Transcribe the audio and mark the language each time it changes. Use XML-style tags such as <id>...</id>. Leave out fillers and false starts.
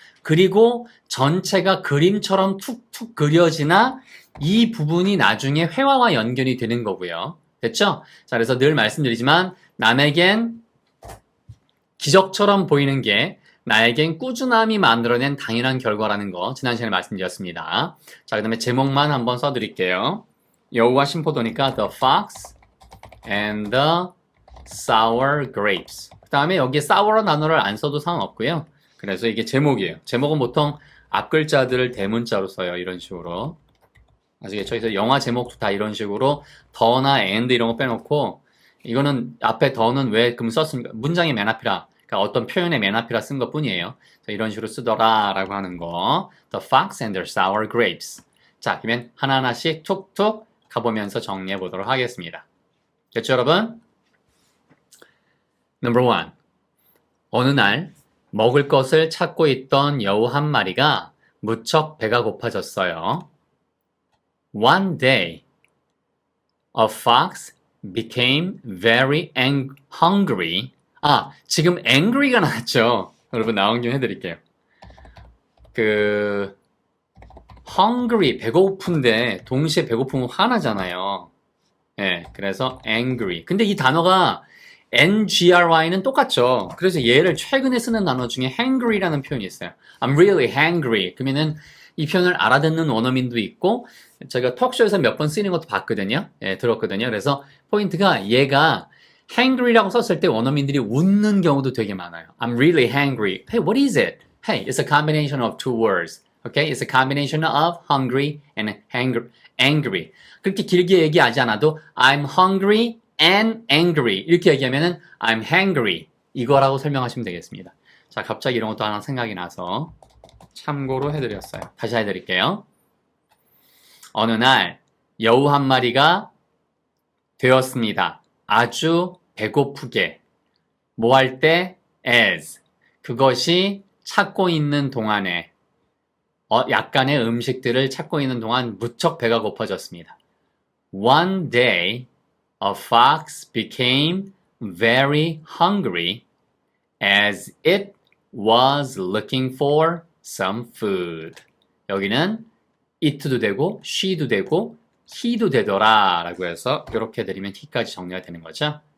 <ko>그리고 전체가 그림처럼 툭툭 그려지나 이 부분이 나중에 회화와 연결이 되는 거고요. 됐죠? 자, 그래서 늘 말씀드리지만 남에겐 기적처럼 보이는 게 나에겐 꾸준함이 만들어낸 당연한 결과라는 거 지난 시간에 말씀드렸습니다. 자, 그 다음에 제목만 한번 써드릴게요. 여우와 신포도니까</ko> <en>The Fox and the Sour Grapes.</en> <ko>그 다음에 여기에 sour라는 단어를 안 써도 상관없고요. 그래서 이게 제목이에요. 제목은 보통 앞글자들을 대문자로 써요. 이런 식으로. 아시겠죠? 그래서 영화 제목도 다 이런 식으로 더나 and 이런 거 빼놓고 이거는 앞에 더는 왜 그럼 썼습니까? 문장의 맨 앞이라 그러니까 어떤 표현의 맨 앞이라 쓴 것 뿐이에요. 이런 식으로 쓰더라 라고 하는 거.</ko> <en>The fox and their sour grapes.</en> <ko>자, 그러면 하나하나씩 툭툭 가보면서 정리해 보도록 하겠습니다. 됐죠, 여러분?</ko> <en>Number 1.</en> <ko>어느 날 먹을 것을 찾고 있던 여우 한 마리가 무척 배가 고파졌어요.</ko> <en>One day, a fox became very hungry.</en> <ko>지금 angry가 나왔죠. 여러분 나온 김에 해드릴게요. hungry, 배고픈데 동시에 배고프면 화나잖아요. 예, 그래서 angry. 근데 이 단어가 ngry는 똑같죠. 그래서 얘를 최근에 쓰는 단어 중에 hangry라는 표현이 있어요.</ko> <en>I'm really hangry.</en> <ko>그러면은 이 표현을 알아듣는 원어민도 있고 제가 톡쇼에서 몇 번 쓰이는 것도 봤거든요. 예, 들었거든요. 그래서 포인트가 얘가 hangry라고 썼을 때 원어민들이 웃는 경우도 되게 많아요.</ko> <en>I'm really hangry. Hey, what is it? Hey, it's a combination of two words. Okay? It's a combination of hungry and angry.</en> <ko>그렇게 길게 얘기하지 않아도</ko> <en>I'm hungry and angry.</en> <ko>이렇게 얘기하면은</ko> <en>I'm hangry.</en> <ko>이거라고 설명하시면 되겠습니다. 자, 갑자기 이런 것도 하나 생각이 나서 참고로 해드렸어요. 다시 해드릴게요. 어느 날 여우 한 마리가 되었습니다. 아주 배고프게. 뭐 할 때? as. 그것이 찾고 있는 동안에 약간의 음식들을 찾고 있는 동안 무척 배가 고파졌습니다.</ko> <en>One day, a fox became very hungry as it was looking for some food.</en> <ko>여기는 it도 되고 she도 되고 he도 되더라 라고 해서 이렇게 드리면 he까지 정리가 되는 거죠.</ko>